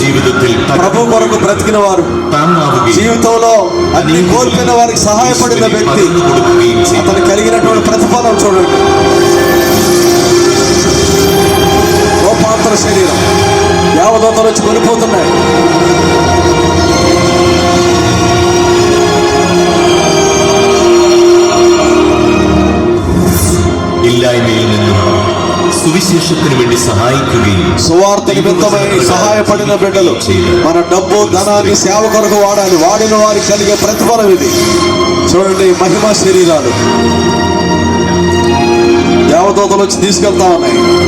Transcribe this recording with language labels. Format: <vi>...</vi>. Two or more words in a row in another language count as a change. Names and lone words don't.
<ml>ജീവിതത്തിൽ</ml> <te>ప్రభు కొరకు బ్రతికిన వారు,</te> <ml>താങ്ങാവുകയും</ml> <te>జీవితంలో అన్ని కోల్పోయిన వారికి సహాయపడిన వ్యక్తి,</te> <ml>പകർന്നു കൊടുക്കുകയും ചെയ്യും.</ml> <te>అతను కలిగినటువంటి ప్రతిఫలం చూడండి. రూపాంతర శరీరం, దేవదూతలు వచ్చి కొనిపోతున్నాయి.</te> <ml>ഇല്ലായ്മയിൽ നിന്നും സുവിശേഷത്തിന് വേണ്ടി സഹായിക്കുകയും</ml> <te>సువార్త నిమిత్తమై సహాయపడిన బిడ్డలు మన డబ్బు ధనాన్ని సేవ కొరకు వాడాలి. వాడిన వారికి కలిగే ప్రతిఫలం ఇది. చూడండి, మహిమా శరీరాలు దేవదూతలు వచ్చి తీసుకెళ్తా ఉన్నాయి.</te>